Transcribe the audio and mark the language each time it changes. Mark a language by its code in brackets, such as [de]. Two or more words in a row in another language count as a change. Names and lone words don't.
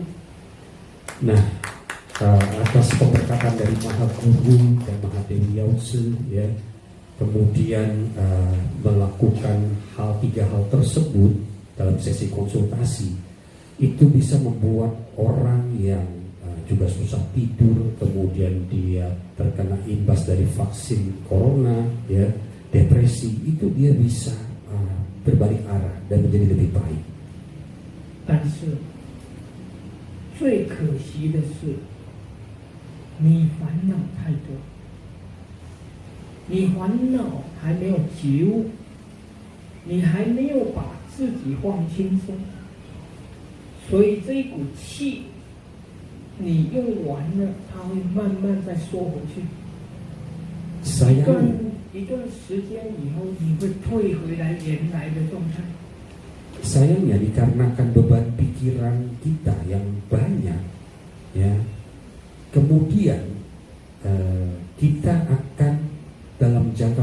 [id] Nah, atas pemberkatan dari Maha Guru dan Mahadewi Yautse, ya, kemudian melakukan tiga hal tersebut dalam sesi konsultasi, itu bisa membuat orang yang juga susah tidur, kemudian dia terkena imbas dari vaksin corona, ya, depresi, itu dia bisa berbalik arah dan menjadi lebih baik. [zh] 但是最可惜的是，你烦恼太多，你烦恼还没有觉悟，你还没有把自己放轻松，所以这一股气。你用完了，它会慢慢再缩回去。一段时间以后，你会退回来原来的状态。 [id] Sayangnya dikarenakan beban pikiran kita yang banyak, ya, kemudian kita akan dalam